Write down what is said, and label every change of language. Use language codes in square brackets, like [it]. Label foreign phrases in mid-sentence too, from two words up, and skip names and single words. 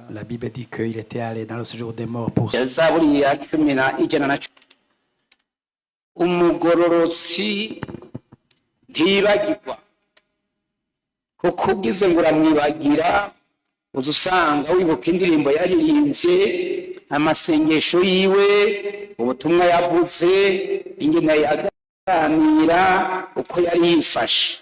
[fr] La Bible dit qu'il était allé dans le séjour des morts pour... [rn] zaburi ya 110 umugororotsi ntibagirwa kuko ugize ngo uramwibagira uza usanga wibuka indirimbo yaririmbye amasengesho yiwe ubutumwa yavuze ingene yaganira uko yari yifashe.